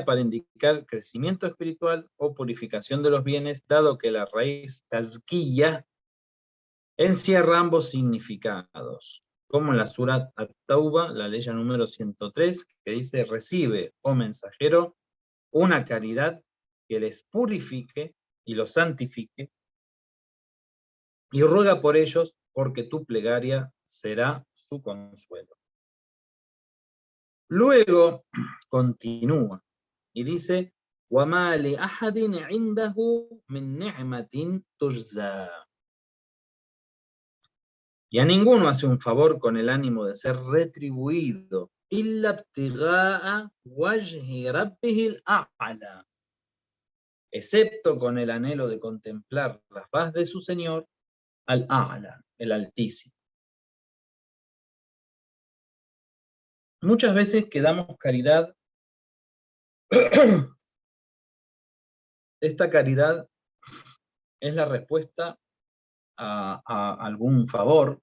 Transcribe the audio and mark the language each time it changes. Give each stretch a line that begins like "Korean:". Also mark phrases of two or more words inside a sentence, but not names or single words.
Spanish: para indicar crecimiento espiritual o purificación de los bienes, dado que la raíz tazkiya encierra ambos significados, como en la Surat At-Tauba, la ley número 103, que dice: recibe, oh mensajero, una caridad que les purifique y los santifique, y ruega por ellos, porque tu plegaria será su consuelo. Luego continúa y dice:
Arabic: وَمَا لِأَحَدٍ عِنْدَهُ مِنْ نِعْمَةٍ تُجْزَى.
Spanish: Y a ninguno hace un favor con el ánimo de ser retribuido,
Arabic: إِلَّا ابْتِغَاءَ وَجْهِ رَبِّهِ الْأَعْلَى,
Spanish: excepto con el anhelo de contemplar la faz de su Señor, al-A'la, el Altísimo. Muchas veces que damos caridad, esta caridad es la respuesta a algún favor.